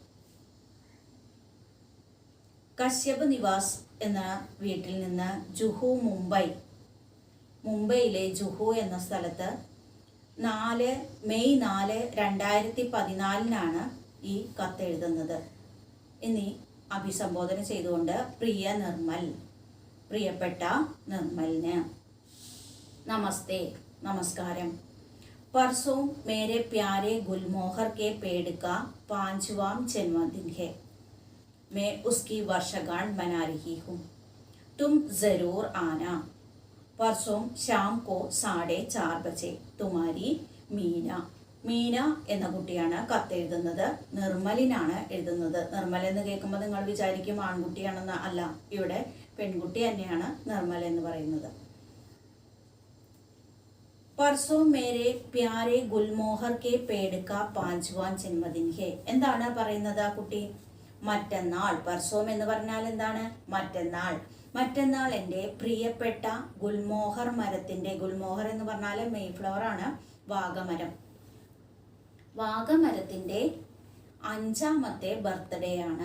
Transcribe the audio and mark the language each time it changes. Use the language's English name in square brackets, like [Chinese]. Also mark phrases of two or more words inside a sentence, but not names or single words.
[Malayalam] കശ്യപ് നിവാസ് എന്ന വീട്ടിൽ നിന്ന് ജുഹു, മുംബൈയിലെ ജുഹു എന്ന സ്ഥലത്ത് 4 മെയ് 4, 2014 ഈ കത്ത് എഴുതുന്നത്. ഇനി അഭിസംബോധന ചെയ്തുകൊണ്ട് പ്രിയ നിർമ്മൽ, പ്രിയപ്പെട്ട നിർമ്മലിന് നമസ്തേ, നമസ്കാരം. [Hindi] परसों मेरे प्यारे गुलमोहर के पेड़ का 5वां जन्मदिन है. मैं उसकी वर्षगांठ मना रही हूँ. तुम ज़रूर आना. परसों शाम को 4:30 बजे. [Malayalam] तुम्हारी മീന. മീന എന്ന കുട്ടിയാണ് കത്ത് എഴുതുന്നത്. നിർമ്മലിനാണ് എഴുതുന്നത്. നിർമ്മൽ എന്ന് കേൾക്കുമ്പോൾ നിങ്ങൾ വിചാരിക്കും ആൺകുട്ടിയാണെന്ന്. അല്ല, ഇവിടെ പെൺകുട്ടി തന്നെയാണ് നിർമ്മൽ എന്ന് പറയുന്നത്. [Hindi] परसों मेरे प्यारे गुलमोहर के पेड़ का 5वां जन्मदिन है. [Malayalam] എന്താണ് പറയുന്നത് ആ കുട്ടി? മറ്റന്നാൾ. പർസോം എന്ന് പറഞ്ഞാൽ എന്താണ്? മറ്റന്നാൾ. മറ്റന്നാൾ എൻ്റെ പ്രിയപ്പെട്ട ഗുൽമോഹർ മരത്തിൻ്റെ, ഗുൽമോഹർ എന്ന് പറഞ്ഞാൽ [English] May flower [Malayalam] ആണ്, വാഗമരം. വാഗമരത്തിൻ്റെ 5ാമത്തെ ബർത്ത്ഡേ ആണ്.